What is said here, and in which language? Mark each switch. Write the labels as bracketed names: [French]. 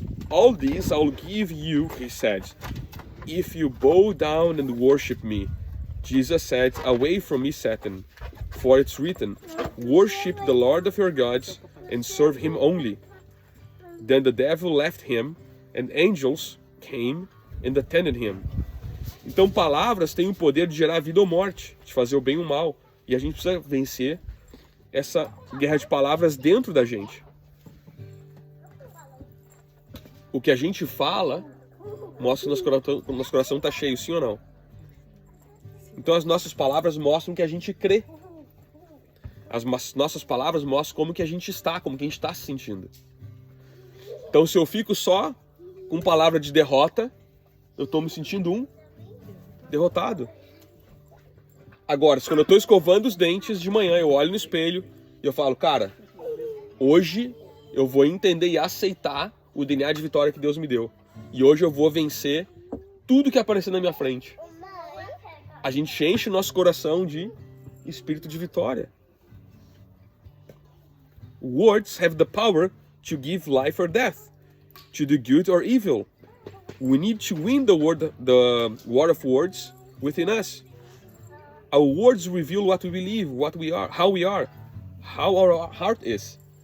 [English] All these I will give you, he said, if you bow down and worship me. Jesus said, Away from me, Satan, for it's written, Worship the Lord of your gods and serve him only. Then the devil left him, and angels came and attended him. [Portuguese] Então palavras têm o poder de gerar vida ou morte, de fazer o bem ou o mal. E a gente precisa vencer essa guerra de palavras dentro da gente. O que a gente fala mostra que o nosso coração está cheio, sim ou não? Então as nossas palavras mostram que a gente crê. As nossas palavras mostram como que a gente está, como que a gente está se sentindo. Então se eu fico só com palavra de derrota, eu estou me sentindo um derrotado. Agora, quando eu estou escovando os dentes de manhã, eu olho no espelho e eu falo, cara, hoje eu vou entender e aceitar o DNA de vitória que Deus me deu. E hoje eu vou vencer tudo que aparecer na minha frente. A gente enche o nosso coração de espírito de vitória. [English] Words have the power to give life or death, to do good or evil. We need to win the war of words within us. Our words reveal what we believe, what we are, how our heart is.